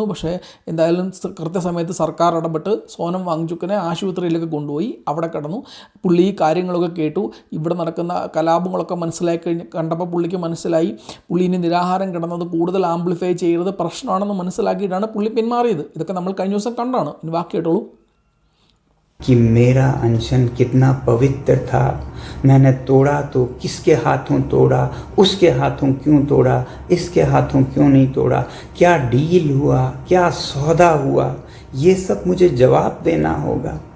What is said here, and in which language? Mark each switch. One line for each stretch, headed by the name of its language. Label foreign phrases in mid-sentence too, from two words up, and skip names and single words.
Malayalam: പക്ഷേ എന്തായാലും കൃത്യസമയത്ത് സർക്കാർ ഇടപെട്ട് സോനം വാങ്ചുക്കിനെ ആശുപത്രിയിലേക്ക് കൊണ്ടുപോയി. അവിടെ കിടന്നു. പുള്ളി ഈ കാര്യങ്ങളൊക്കെ കേട്ടു. ഇവിടെ നടക്കുന്ന കലാപങ്ങളൊക്കെ കണ്ടപ്പോൾ പുള്ളിക്ക് മനസ്സിലായി പുള്ളി ഇനി നിരാഹാരം കിടന്നത് കൂടുതൽ ആംപ്ലിഫൈ ചെയ്തത് പ്രശ്നമാണെന്ന് മനസ്സിലാക്കിയിട്ടാണ് പുള്ളി പിന്മാറിയത്. ഇതൊക്കെ നമ്മൾ കഴിഞ്ഞ ദിവസം കണ്ടാണ്. ഇനി ബാക്കി കേട്ടോളൂ.
Hindi: कि मेरा अनशन कितना पवित्र था, मैंने तोड़ा तो किसके हाथों तोड़ा, उसके हाथों क्यों तोड़ा, इसके हाथों क्यों नहीं तोड़ा, क्या डील हुआ, क्या सौदा हुआ, ये सब मुझे जवाब देना होगा.